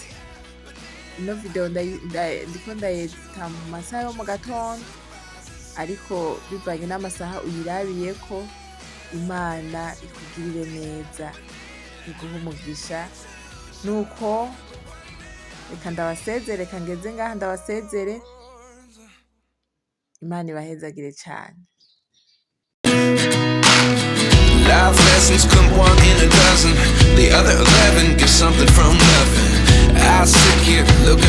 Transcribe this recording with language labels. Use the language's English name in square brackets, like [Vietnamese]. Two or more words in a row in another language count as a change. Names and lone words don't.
[Kinyarwanda] Ino video ndiko ndayedita mu masaha yo mu gatondo, ariko bivanye n'amasaha uyirabiyeko. Imana ikugirire neza, iguhe umugisha. Nuko reka ndabasezere, reka ngeze ngaha ndabasezere. Imana ibahezagire cyane. [English] Life lessons come 1 in a dozen. The other 11 get something from nothing. I sit here